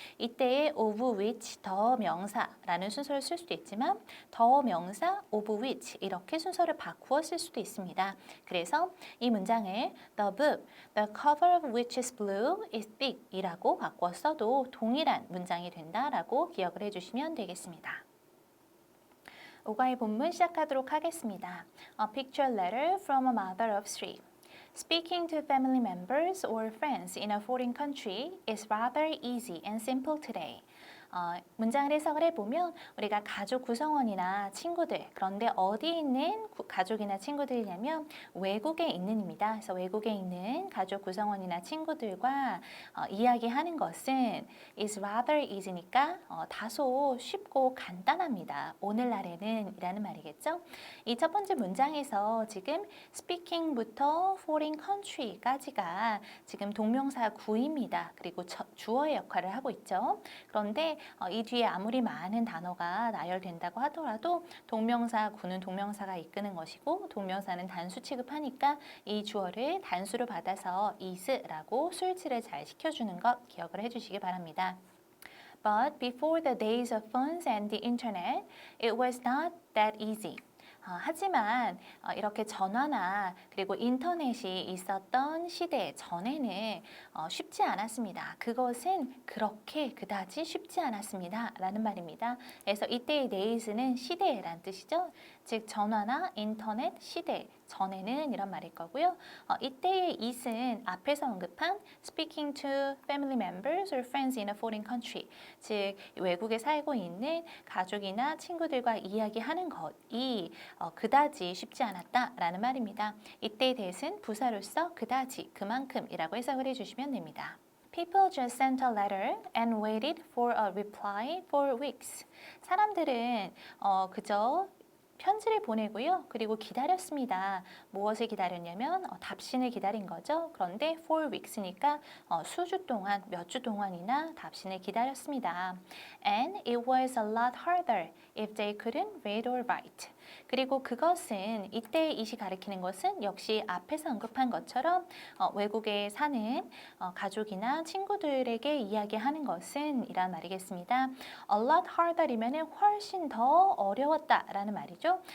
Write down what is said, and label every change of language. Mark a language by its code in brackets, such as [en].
[ko] 이때의 of which 더 명사라는 순서를 쓸 수도 있지만 더 명사 of which 이렇게 순서를 바꾸어 쓸 수도 있습니다. 그래서 이 문장을 [en] The book, the cover of which is blue is thick [ko] 이라고 바꿔 써도 동일한 문장이 된다라고 기억을 해주시면 되겠습니다. 오가의 본문 시작하도록 하겠습니다. [en] A picture letter from a mother of three. Speaking to family members or friends in a foreign country is rather easy and simple today. [ko] 문장을 해석을 해보면 우리가 가족 구성원이나 친구들 그런데 어디 있는 가족이나 친구들이냐면 외국에 있는입니다. 그래서 외국에 있는 가족 구성원이나 친구들과 이야기하는 것은 [en] is rather easy [ko] 니까 다소 쉽고 간단합니다. 오늘날에는 이라는 말이겠죠. 이 첫 번째 문장에서 지금 speaking부터 foreign country까지가 지금 동명사 구입니다. 그리고 주어의 역할을 하고 있죠. 그런데 이 뒤에 아무리 많은 단어가 나열된다고 하더라도 동명사 구는 동명사가 이끄는 것이고 동명사는 단수 취급하니까 이 주어를 단수로 받아서 is라고 수일치를 잘 시켜주는 것 기억을 해주시기 바랍니다. [en] But before the days of phones and the internet, it was not that easy. [ko] 하지만 이렇게 전화나 그리고 인터넷이 있었던 시대 전에는 쉽지 않았습니다. 그것은 그렇게 그다지 쉽지 않았습니다. 라는 말입니다. 그래서 이때의 days는 시대란 뜻이죠. 즉 전화나 인터넷 시대 전에는 이런 말일 거고요. 이때의 it은 앞에서 언급한 [en] speaking to family members or friends in a foreign country [ko] 즉 외국에 살고 있는 가족이나 친구들과 이야기하는 것이 그다지 쉽지 않았다라는 말입니다. 이때의 that은 부사로서 그다지 그만큼이라고 해석을 해주시면 됩니다. [en] People just sent a letter and waited for a reply for weeks. [ko] 사람들은 그저 편지를 보내고요. 그리고 기다렸습니다. 무엇을 기다렸냐면 답신을 기다린 거죠. 그런데 for weeks니까 수주 동안, 몇 주 동안이나 답신을 기다렸습니다. [en] And it was a lot harder if they couldn't read or write. [ko] 그리고 그것은 이때의 it이 가리키는 것은 역시 앞에서 언급한 것처럼 외국에 사는 가족이나 친구들에게 이야기하는 것은 이란 말이겠습니다. [en] A lot harder [ko] 이면 훨씬 더 어려웠다라는 말이죠.